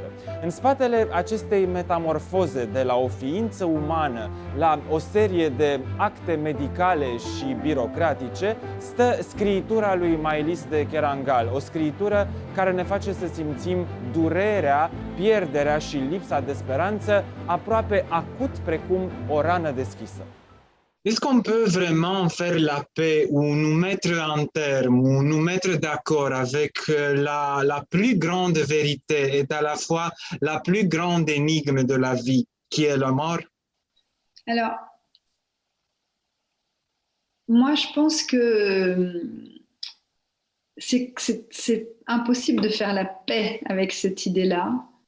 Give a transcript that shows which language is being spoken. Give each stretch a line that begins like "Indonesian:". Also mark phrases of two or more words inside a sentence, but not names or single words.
Romanian: În spatele acestei metamorfoze de la o ființă umană la o serie de acte medicale și birocratice stă scriitura lui Maylis de Kerangal, o scriitură care ne face să simțim durerea, pierderea și lipsa de speranță aproape acut precum o rană deschisă.
French: Est-ce qu'on peut vraiment faire la paix ou nous mettre en terme ou nous mettre d'accord avec la plus grande vérité et à la fois la plus grande énigme de la vie, qui est la mort? Alors, moi, je pense que c'est impossible de faire la paix avec cette idée-là.